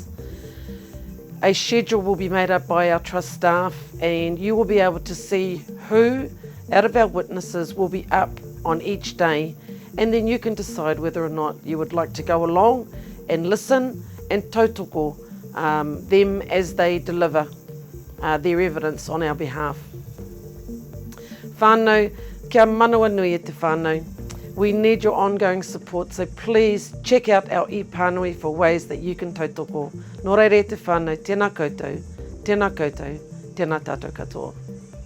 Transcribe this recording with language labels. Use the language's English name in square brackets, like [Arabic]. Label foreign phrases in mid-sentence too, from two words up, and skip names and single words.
[English] A schedule will be made up by our trust staff, and you will be able to see who out of our witnesses will be up on each day, and then you can decide whether or not you would like to go along and listen and tautoko them as they deliver their evidence on our behalf. [Māori] Whānau, kia manawa nui e te whānau. [English] We need your ongoing support, so please check out our e-pānui for ways that you can tautoko. [Māori] Nō reira e te whānau, tēnā koutou, tēnā koutou, Tēnā tātou katoa.